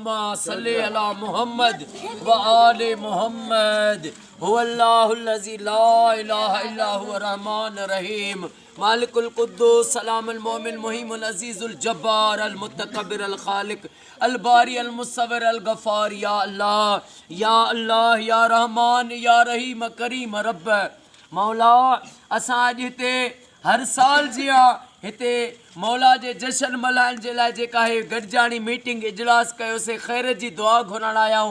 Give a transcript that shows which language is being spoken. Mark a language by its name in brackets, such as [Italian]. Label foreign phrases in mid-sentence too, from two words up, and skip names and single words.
[Arabic] صل على محمد وآل محمد. هو الله الذي لا إله إلا هو رحمن رحيم مالك القدوس السلام المؤمن المهيمن العزيز الجبار المتكبر الخالق البارئ المصور الغفار. يا الله يا الله يا رحمن يا رحيم كريم رب. [Sindhi] मौला असां अॼु हिते हर साल जिया हिते मौला जे जश्न मल्हाइण जे लाइ जेका है गॾिजाणी मीटिंग इजलास कयोसीं, ख़ैर जी दुआ घुरण आया हूँ।